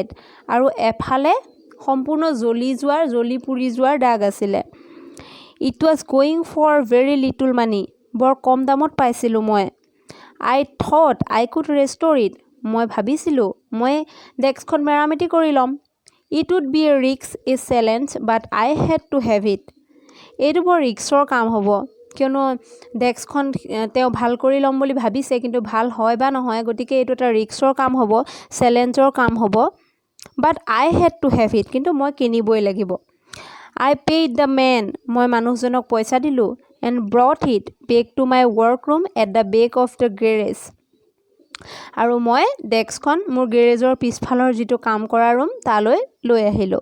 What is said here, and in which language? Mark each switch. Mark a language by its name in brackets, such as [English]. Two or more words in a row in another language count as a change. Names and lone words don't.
[Assamese] আৰু এফালে সম্পূৰ্ণ জ্বলি পুৰি যোৱাৰ দাগ আছিলে। [English] It was going for very little money. [Assamese] বৰ কম দামত পাইছিলোঁ মই। [English] I thought I could restore it. [Assamese] মই ভাবিছিলোঁ মই ডেস্কখন মেৰামতি কৰি ল'ম। [English] It would be a risk a challenge but I had to have it. [Assamese] এইটো বৰ ৰিক্সৰ কাম হ'ব, কিয়নো ডেস্কখন তেওঁ ভাল কৰি ল'ম বুলি ভাবিছে, কিন্তু ভাল হয় বা নহয়, গতিকে এইটো এটা ৰিক্সৰ কাম হ'ব, চেলেঞ্জৰ কাম হ'ব। [English] But I had to have it, [Assamese] কিন্তু মই কিনিবই লাগিব। [English] I paid the man. [Assamese] মই মানুহজনক পইচা দিলোঁ। [English] And brought it back to my work room at the back of the garage. [Assamese] আৰু মই ডেস্কখন মোৰ গেৰেজৰ পিছফালৰ যিটো কাম কৰা ৰুম তালৈ লৈ আহিলোঁ।